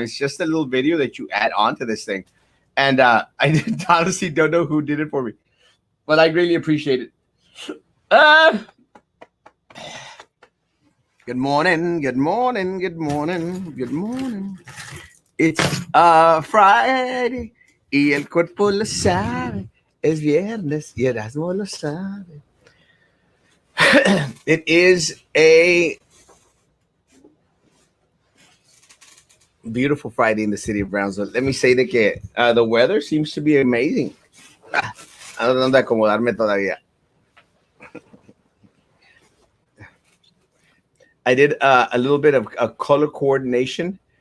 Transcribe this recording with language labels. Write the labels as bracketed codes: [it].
[en] It's just a little video that you add on to this thing. And honestly don't know who did it for me, but I greatly appreciate it. Uh, Good morning, good morning, good morning, good morning. It's Friday [es] y el cuerpo lo sabe. Es viernes y Erasmo lo sabe. [en] It is a beautiful Friday in the city of Brownsville. Let me say that the weather seems to be amazing. [es] Ando de acomodarme todavía. [en] I did a little bit of color coordination.